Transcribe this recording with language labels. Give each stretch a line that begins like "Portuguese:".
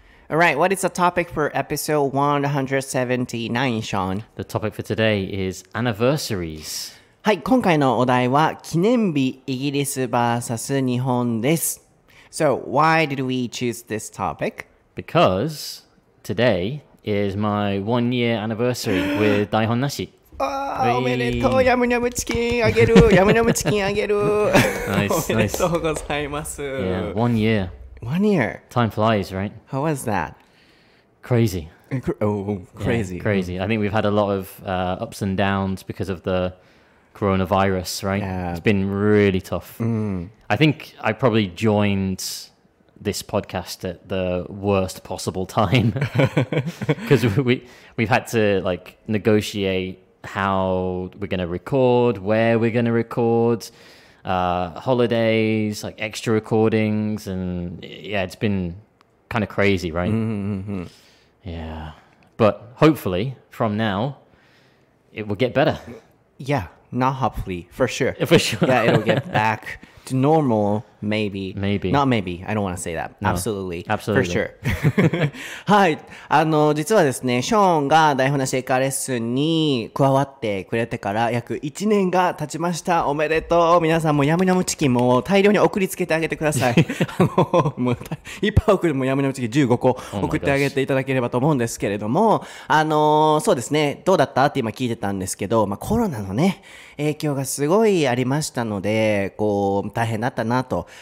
English: Alright, what is the topic for episode 179, Sean? The topic for today is anniversaries.
Japanese: はい、今回のお題は記念日イギリス vs 日本です。
English: So, why did we choose this topic? Because today is my 1 year anniversary with 台本なし。
Japanese: おめでとう、ヤムニャムチキンあげる、ヤムニャムチキンあげる。
English: Nice,
Japanese: おめでとうございます。
English: Yeah, 1 year. 1 year. Time flies, right? How was that? Crazy. Oh, crazy. Yeah, crazy. I think we've had a lot of ups and downs because of the coronavirus, right? Yeah. It's been really tough. I think I probably joined this podcast at the worst possible time because we've had to like negotiate how we're going to record, where we're going to record, holidays, like extra recordings, and yeah, it's been kind of crazy, right? Yeah, but hopefully from now it will get better. Yeah, not hopefully, for sure. For sure. Yeah, it'll get back to normal, maybe. Maybe. Not maybe. I don't want to say that. No. Absolutely. Absolutely. For sure. はい。
Japanese: 実はですね、ショーンが台本なし英会話レッスンに加わってくれてから約1年が経ちました。おめでとう。皆さんもヤムニャムチキンも大量に送りつけてあげてください。もういっぱい送る、もうヤムニャムチキン15個送ってあげていただければと思うんですけれども、そうですね、どうだったって今聞いてたんですけど、コロナのね、影響がすごいありましたので、こう、大変だったなと。